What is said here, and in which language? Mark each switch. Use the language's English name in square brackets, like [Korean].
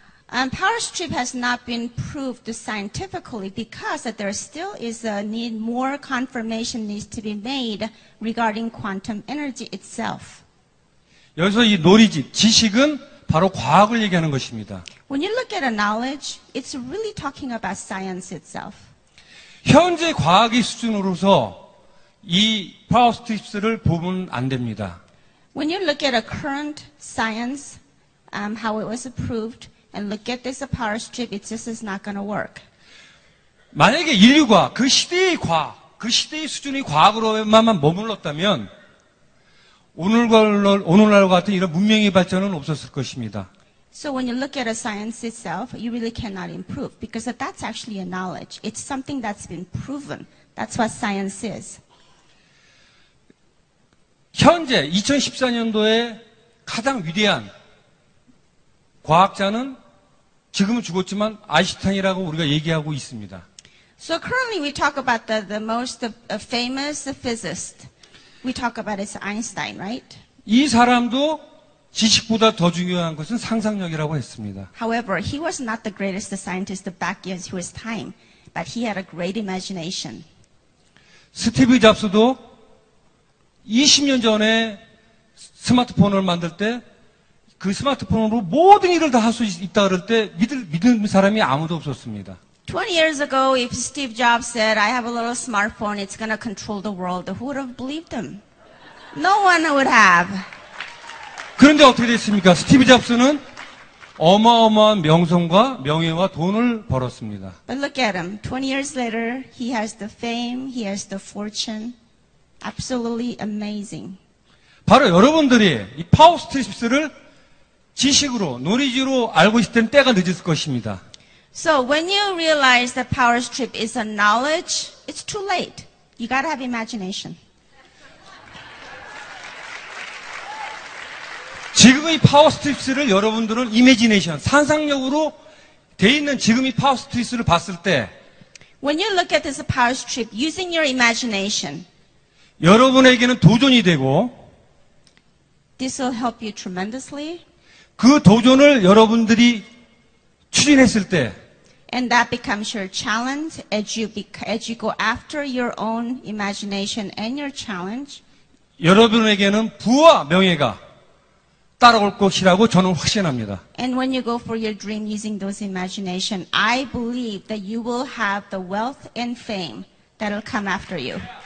[English] Power strip has not been proved scientifically because there still is a need, more confirmation needs to be made regarding quantum energy itself. [Korean] 여기서 이 knowledge, 지식은 바로 과학을 얘기하는 것입니다. [English] When you look at a knowledge, it's really talking about science itself. [Korean] 현재 과학의 수준으로서 이 파워 스트립스를 보면 안 됩니다. [English] When you look at a current science, how it was approved, and look at this power strip, it just is not going to work. [Korean] 만약에 인류가 그 시대의 과학, 그 시대의 수준의 과학으로만 머물렀다면 오늘날과 같은 이런 문명의 발전은 없었을 것입니다. [English] So when you look at a science itself, you really cannot improve because that's actually a knowledge. It's something that's been proven. That's what science is. [Korean] 현재 2014년도에 가장 위대한 과학자는 지금은 죽었지만 아인슈타인이라고 우리가 얘기하고 있습니다. [English] So currently we talk about the most famous physicist. We talk about it's Einstein, right? [Korean] 이 사람도 지식보다 더 중요한 것은 상상력이라고 했습니다. [English] However, he was not the greatest scientist back in his time, but he had a great imagination. [Korean] 스티브 잡스도 20년 전에 스마트폰을 만들 때 그 스마트폰으로 모든 일을 다 할 수 있다 그럴 때 믿는 사람이 아무도 없었습니다. [English] 20 years ago, if Steve Jobs said, I have a little smartphone, it's going to control the world, who would have believed him? No one would have. [Korean] 그런데 어떻게 됐습니까? 스티브 잡스는 어마어마한 명성과 명예와 돈을 벌었습니다. [English] But look at him. 20 years later, he has the fame, he has the fortune. Absolutely amazing. [Korean] 바로 여러분들이 이 파워 스트립스를 지식으로, 노리지로 알고 있을 때는 때가 늦을 것입니다. [English] So when you realize that power strip is a knowledge, it's too late. You got to have imagination. [Korean] 지금 이 파워 스트립스를 여러분들은 이미지네이션, 상상력으로 돼 있는 지금 이 파워 스트립스를 봤을 때 [English] When you look at this power strip using your imagination, [Korean] 여러분에게는 도전이 되고 [English] this will help you tremendously. [Korean] 그 도전을 여러분들이 추진했을 때 [English] And that becomes your challenge as you go after your own imagination and your challenge. [Korean] 여러분에게는 부와 명예가 따라올 것이라고 저는 확신합니다. [English] And when you go for your dream using those imagination, I believe that you will have the wealth and fame that will come after you.